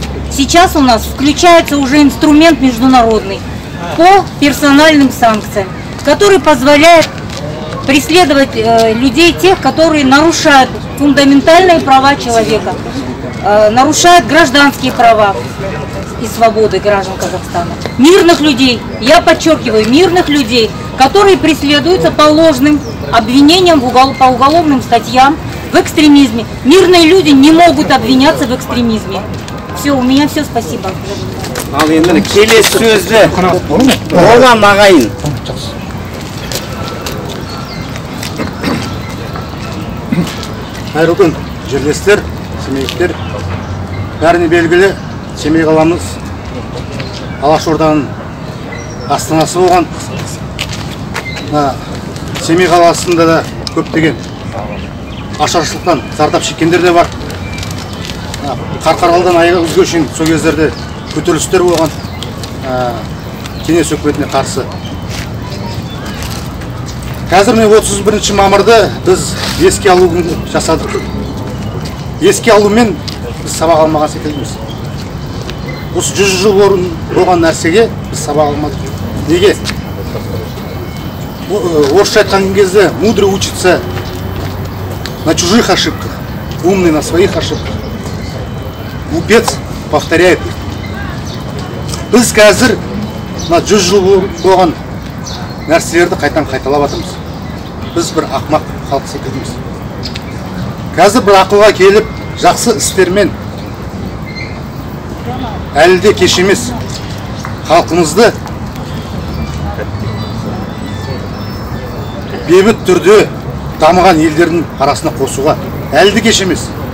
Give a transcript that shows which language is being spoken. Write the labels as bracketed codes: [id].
[ru] Сейчас у нас включается уже инструмент международный по персональным санкциям, который позволяет преследовать людей, тех, которые нарушают фундаментальные права человека, нарушают гражданские права и свободы граждан Казахстана. Мирных людей, я подчеркиваю, мирных людей, которые преследуются по ложным обвинениям по уголовным статьям в экстремизме. Мирные люди не могут обвиняться в экстремизме. Все, у меня все, спасибо. [kk] Ал енді келесі сөзді оған ағайын. Қайырлы күн, жерлестер, семейліктер. Бәріне белгілі, Семей қаламыз Алашорданың астанасы болған. Семей қаласында да көптеген ашаршылықтан зардап шеккендер де бар. Қарқаралыдан Айғызға шейін сол кездерде көтерілістер болған кеңес өкіметіне қарсы. Қазір 31 мамырды біз еске алу күнін жасадық. Еске алумен біз сабақ алмаған секілдіміз. Осы 100 жыл бұрын болған нәрсеге біз сабақ алмадық. Неге? Орысша айтқан кезде [ru] мудрый учится на чужих ошибках, умный на своих ошибках. Глупец повторяет их. [kk] Біз қазір 100 жыл болған нәрселерді қайталап жатырмыз. Біз бір ақмақ халық секілдіміз. Қазір бір ақылға келіп, жақсы істермен әлі де кеш емес халқымызды бейбіт түрде дамыған елдердің арасына қосуға әлі де кеш емес.